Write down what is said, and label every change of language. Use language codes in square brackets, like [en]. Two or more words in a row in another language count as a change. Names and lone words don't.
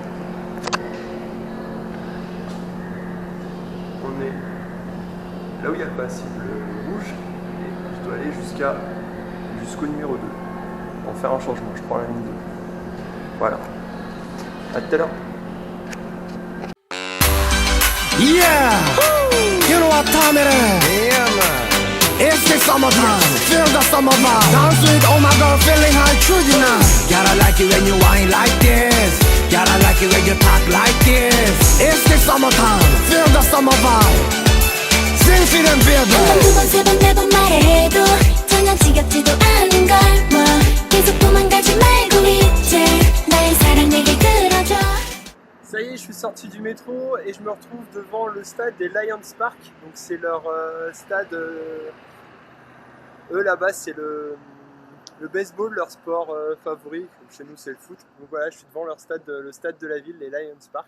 [fr] On est là où il y a le passible rouge et je dois aller jusqu'au numéro 2 pour faire un changement. Je prends la ligne 2. Voilà. À tout à l'heure. [en] Yeah! You know what time it is? Yeah, man. It's the summertime. Feel the summer vibe. Dance with all my girl, feeling high, choosing us. Gotta like it when you whine like this. Gotta like it when you talk like this. It's the summertime. Feel the summer vibe. Sing for them, baby. [ko] 한 번, 두 번, 세 번, 네 번 말해도 전혀 지겹지도 않은 걸 뭐 계속 도망가지 말고 이제 나의 사랑 내게 들어줘. [fr] Ça y est, je suis sorti du métro et je me retrouve devant le stade des Lions Park. Donc c'est leur stade. Eux là-bas, c'est le baseball, leur sport favori. Donc, chez nous, c'est le foot. Donc voilà, je suis devant leur stade, le stade de la ville, les Lions Park.